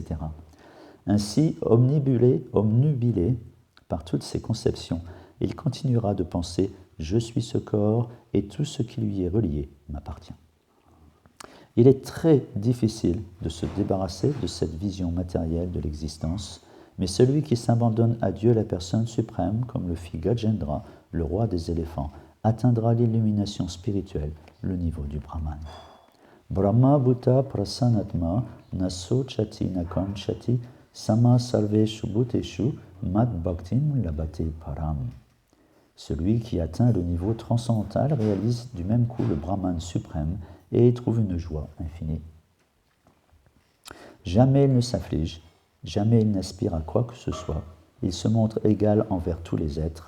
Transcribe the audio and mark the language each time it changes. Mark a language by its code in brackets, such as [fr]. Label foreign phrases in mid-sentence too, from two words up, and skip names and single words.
[fr] Ainsi, omnubilé par toutes ces conceptions, il continuera de penser « je suis ce corps et tout ce qui lui est relié m'appartient ». Il est très difficile de se débarrasser de cette vision matérielle de l'existence, mais celui qui s'abandonne à Dieu, la personne suprême, comme le fit Gajendra, le roi des éléphants, atteindra l'illumination spirituelle, le niveau du Brahman. [sa] Brahma Bhuta Prasanatma Naso Chati Nakanchati Sama Sarveshu Bhuteshu Mad Bhaktim Labate Param. [fr] Celui qui atteint le niveau transcendantal réalise du même coup le Brahman suprême et y trouve une joie infinie. Jamais il ne s'afflige, jamais il n'aspire à quoi que ce soit, il se montre égal envers tous les êtres.